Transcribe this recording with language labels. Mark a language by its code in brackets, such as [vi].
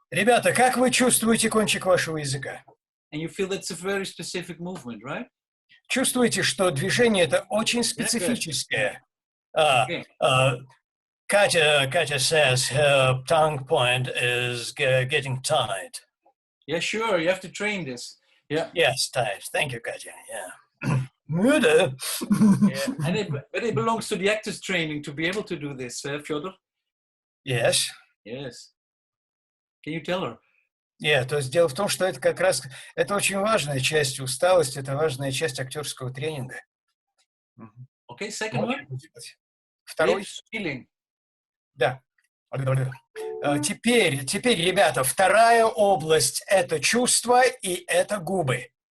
[ru] Ребята, как вы чувствуете кончик вашего языка? [en] And you feel it's a very specific movement, right? [ru] Чувствуете, что движение это очень специфическое? [en] Katya says her tongue point is getting tight. Yeah, sure. You have to train this. Yeah. Yes, tight. Thank you, Katya. Yeah. Murder. Yeah. But it belongs to the actors training to be able to do this, Fyodor. Yes. Yes. Can you tell her? [ru] Нет, то есть дело в том, что это как раз, это очень важная часть усталости, это важная часть актерского тренинга. [en] Okay, second one. [ru] Второй. [en] Feeling. [ru] Да. Теперь, ребята, вторая область – это чувства и это губы.